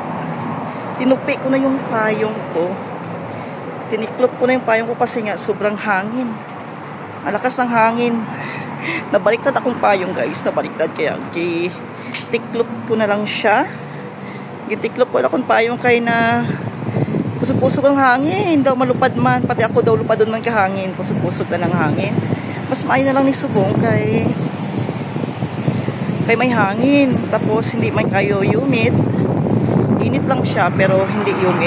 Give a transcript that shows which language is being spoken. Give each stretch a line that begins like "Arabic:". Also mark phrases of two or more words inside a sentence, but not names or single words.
Filipino: Tinupi ko na yung payong ko. Tiniklop ko na yung payong ko kasi nga sobrang hangin. Ang lakas ng hangin. Nabaliktad akong payong guys. Nabaliktad kaya tiklop ko na lang siya.
Hiligaynon: Gitiklop ko na akong payong kay na kusog-kusog ang hangin. Daw malupad man. Pati ako daw lupad doon man kahangin. Kusog-kusog na ng hangin. Mas maayo na lang ni subong kay may hangin.
Filipino: Tapos hindi man kayo humid. Init lang siya pero hindi humid.